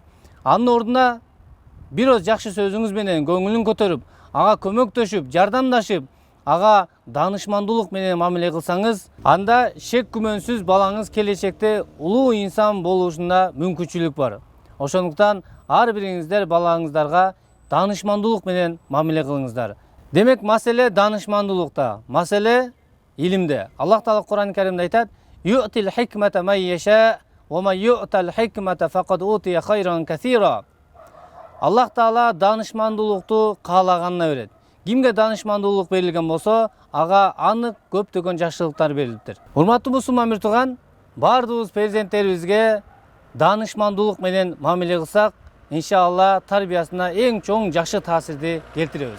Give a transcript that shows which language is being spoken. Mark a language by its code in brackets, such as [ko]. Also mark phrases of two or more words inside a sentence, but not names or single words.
[ky] Анын ордуна бир оз жакшы сөзүңүз менен көңүлүн көтөрүп, ага көмөктөшүп, жардамдашып, ага даанышмандуулук менен мамиле кылсаңыз, анда шек күмөнсүз балаңыз келечекте улуу инсан болушуна мүмкүнчүлүк бар. Ошондуктан ар бириңиздер балаңыздарга даанышмандуулук менен мамиле кылыңыздар. Демек, маселе даанышмандуулукта, маселе илимде. Аллах Таала Кур'ан-ы Каримде айтат: [ar] "يؤتي الحكمة من يشاء ومن يؤت الحكمة فقد أوتي خيرا كثيرا". [ky] Аллах Таала даанышмандуулукту каалаганына берет. Кимге даанышмандуулук берилген болсо, ага анык көптөгөн жакшылыктар берилиптир. Урматтуу мусулман бир тууган, баардыгыбыз перзенттерибизге даанышмандуулук менен мамиле кылсак, иншалла тарбиясына эң чоң жакшы таасирди келтиребиз.